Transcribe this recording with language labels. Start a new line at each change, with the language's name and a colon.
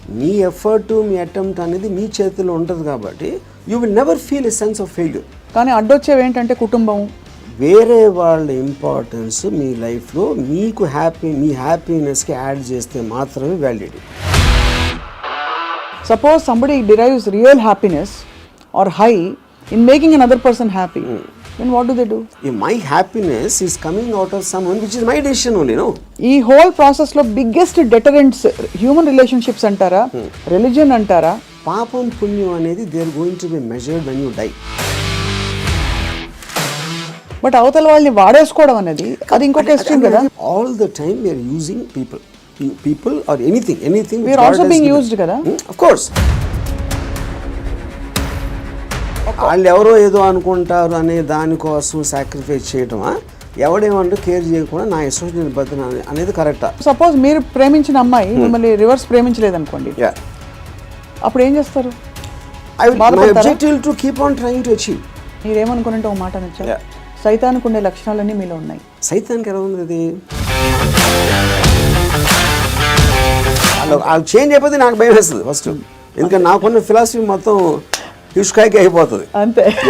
Telugu: మీ effort, మీ attempt అనేది మీ చేతిలో ఉంటుంది కాబట్టి
English: You will never feel a sense of failure.
Telugu: కానీ అడ్డొచ్చేవి ఏంటంటే కుటుంబం, వేరే వాళ్ళ ఇంపార్టెన్స్ మీ లైఫ్లో మీకు మీ హ్యాపీనెస్కి యాడ్ చేస్తే మాత్రమే validity.
English: Suppose somebody derives real happiness or high in making another person happy, then what do? My happiness is coming out of someone which is my decision only, no? ఈ whole process లో biggest deterrents human relationships అంటారా, religion అంటారా?
Telugu: పాపం పుణ్యం అనేది
English: They are going to be measured when you die.
Telugu: But అవతల వాళ్ళని వాడేసుకోవడం అనేది అది ఇంకొక ఎక్స్ట్రీమ్ కదా.
English: All the time we are using people or anything we are also being used kada. Of course.
Telugu: వాళ్ళు ఎవరో ఏదో అనుకుంటారు అనే దానికోసం సాక్రిఫైస్ చేయటమా, ఎవడేమంటూ కేర్ చేయకుండా నా ఇష్టం నేను బతున్నా అనేది కరెక్టా? సపోజ్ మీరు ప్రేమించిన అమ్మాయి మిమ్మల్ని రివర్స్ ప్రేమించలేదు అనుకోండి, అప్పుడు ఏం చేస్తారు?
English: My objective to keep on trying to achieve.
Telugu: మీరేమనుకున్నట్టు ఒక మాట నచ్చా, సైతానికి ఉండే లక్షణాలన్నీ మీలో ఉన్నాయి. సైతానికి ఎలా ఉంది అది? వాళ్ళు చేంజ్ అయిపోతే నాకు భయం వేస్తుంది ఫస్ట్, ఎందుకంటే నాకున్న ఫిలాసఫీ మొత్తం హిష్కాయకి అయిపోతుంది అంతే.